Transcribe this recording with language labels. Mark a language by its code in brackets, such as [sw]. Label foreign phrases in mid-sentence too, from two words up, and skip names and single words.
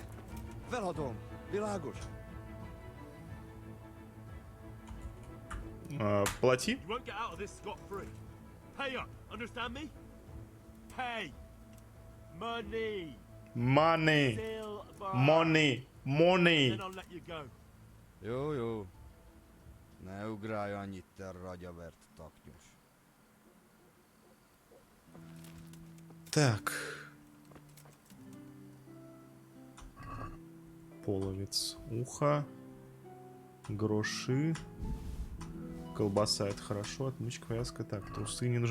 [hu] Feladom, világos? [ru] Плати. [en] You won't get out of this scot-free. Pay up, understand me? Pay. Money. Money. Silver. Money. Money. Then I'll let you go. [hu] Jó, jó. Ne ugrálj annyit, te ragyavert taknyos. [ru] Так. Половец. Ухо. Гроши. Колбаса, это хорошо. Отмычка, повязка. Так, трусы не нужны.